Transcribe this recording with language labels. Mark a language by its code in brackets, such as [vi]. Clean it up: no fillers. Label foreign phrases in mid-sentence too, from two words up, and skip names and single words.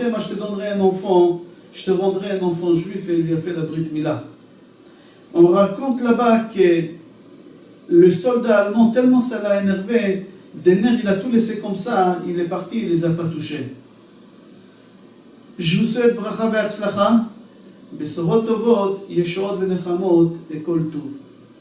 [fr] Moi, je te donnerai un enfant, je te rendrai un enfant juif. Et il lui a fait la [he] ברית מילה. [fr] On raconte là-bas que le soldat allemand, tellement ça l'a énervé, des nerfs, il a tout laissé comme ça, il est parti, il les a pas touchés. Je vous souhaite [he] ברכה והצלחה, בשורות טובות, ישועות ונחמות, [fr] et [he] כל טוב.